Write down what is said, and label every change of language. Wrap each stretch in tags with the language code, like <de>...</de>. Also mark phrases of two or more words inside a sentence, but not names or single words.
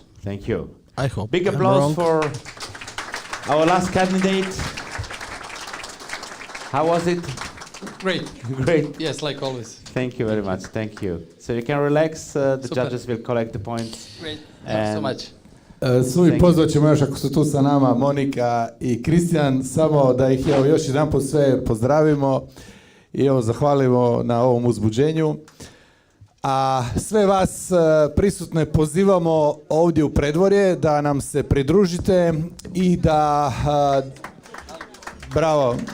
<en>Thank you. I hope. Big I'm applause wrong. for our last candidate. How was it? Great. Great. Yes, like always. Thank you very much. Thank you. So you can relax. The Super. judges will collect the points. Great. Thank you so much.</en> <hr>Svi pozvat ćemo još ako su tu sa nama Monika i Kristijan, samo da ih evo još jedanput sve pozdravimo i evo zahvalimo na ovom uzbuđenju. A sve vas prisutne pozivamo ovdje u predvorje da nam se pridružite i da bravo.</hr>